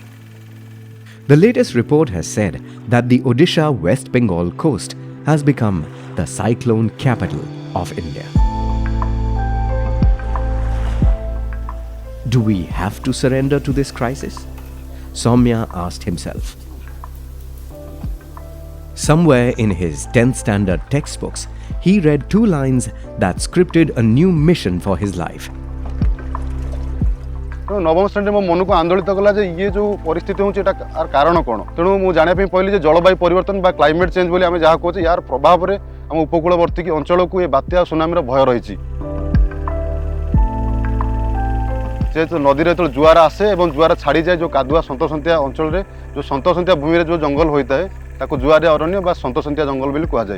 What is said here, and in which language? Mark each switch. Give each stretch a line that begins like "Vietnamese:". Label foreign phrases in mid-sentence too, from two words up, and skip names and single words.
English: The latest report has said that the Odisha West Bengal coast has become the cyclone capital of India. Do we have to surrender to this crisis? Soumya asked himself. Somewhere in his 10th standard textbooks, he read 2 lines that scripted a new mission for his life.
Odia: ତେଣୁ ନବମ ଶ୍ରେଣୀରେ ମୋ ମନକୁ ଆନ୍ଦୋଳିତ କଲା ଯେ ଇଏ ଯେଉଁ ପରିସ୍ଥିତି ହେଉଛି ଏଟା କାରଣ କ'ଣ। ତେଣୁ ମୁଁ ଜାଣିବା ପାଇଁ ପାଇଲି ଯେ ଜଳବାୟୁ ପରିବର୍ତ୍ତନ ବା
English: climate change
Odia: ବୋଲି ଆମେ ଯାହା କହୁଛେ ୟାର ପ୍ରଭାବରେ ଆମ ଉପକୂଳବର୍ତ୍ତୀ ଅଞ୍ଚଳକୁ ଏ ବାତ୍ୟା ସୁନାମିର ଭୟ ରହିଛି। ଯେହେତୁ ନଦୀରେ ଯେତେବେଳେ ଜୁଆର ଆସେ ଏବଂ ଜୁଆର ଛାଡ଼ିଯାଏ ଯେଉଁ କାଦୁଆ ସନ୍ତସନ୍ତିଆ ଅଞ୍ଚଳରେ ଯେଉଁ ସନ୍ତସନ୍ତିଆ ଭୂମିରେ ଯେଉଁ ଜଙ୍ଗଲ ହୋଇଥାଏ ତାକୁ ଜୁଆରିଆ ଅରଣ୍ୟ ବା ସନ୍ତସନ୍ତିଆ ଜଙ୍ଗଲ ବୋଲି କୁହାଯାଏ।